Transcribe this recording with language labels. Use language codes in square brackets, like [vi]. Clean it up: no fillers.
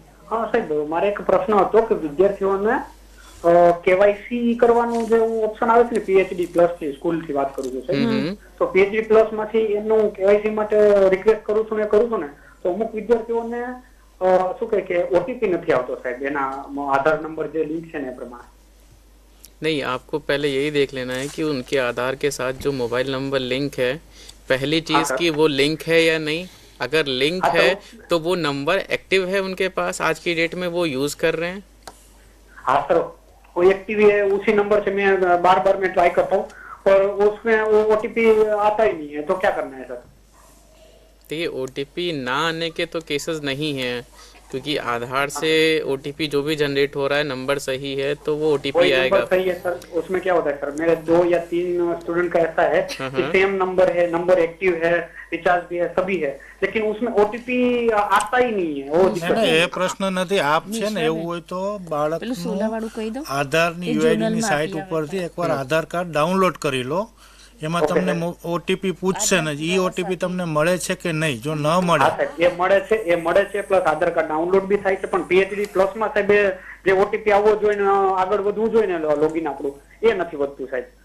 [gu] હા સાહેબ, મારે એક પ્રશ્ન હતો કે વિદ્યાર્થીઓને કેવાયસી કરવાનું જે ઓપ્શન આવે છે ને, પીએચડી પ્લસ થી સ્કૂલ થી વાત કરું છું સાહેબ, તો પીએચડી પ્લસ માંથી એનું કેવાયસી માટે રિક્વેસ્ટ કરું છું ને તો અમુક વિદ્યાર્થીઓને શું કહે કે ઓટીપી નથી આવતો સાહેબ, એના આધાર નંબર જે લિંક છે ને એ પ્રમાણે. [hi] नहीं, आपको पहले यही देख लेना है कि उनके आधार के साथ जो मोबाइल नंबर लिंक है, पहली चीज़ कि वो लिंक है या नहीं. अगर लिंक है तो वो नंबर एक्टिव है उनके पास, आज की डेट में वो यूज़ कर रहे हैं. हाँ सर, वो एक्टिव है, उसी नंबर से मैं बार बार मैं ट्राई करता हूँ और उसमें वो ओटीपी आता ही नहीं है, तो क्या करना है सर? देखिए, ओटीपी ना आने के तो केसेस नहीं हैं, क्योंकि आधार से ओटीपी जो भी जनरेट हो रहा है नंबर सही है तो वो ओटीपी आएगा. सही है सर. उसमें क्या होता है सर, मेरे 2 या 3 स्टूडेंट का ऐसा है कि सेम नंबर है, नंबर एक्टिव है, रिचार्ज भी है, सभी है, लेकिन उसमें ओटीपी आता ही नहीं है. वो [gu] એ પ્રશ્ન નથી. આપ છે ને એવું હોય તો બાળકનું આધારની યુઆઈડીની સાઇટ ઉપરથી એકવાર આધાર કાર્ડ ડાઉનલોડ કરી લો. એમાં તમને ઓટીપી પૂછશે ને, ઈ ઓટીપી તમને મળે છે કે નહીં. જો ન મળે, એ મળે છે પ્લસ આધાર કાર્ડ ડાઉનલોડ બી થાય છે, પણ પીએચડી પ્લસ માં સાહેબ જે ઓટીપી આવવો જોઈએ ને આગળ વધવું જોઈએ ને લોગિન આપણું, એ નથી વધતું સાહેબ.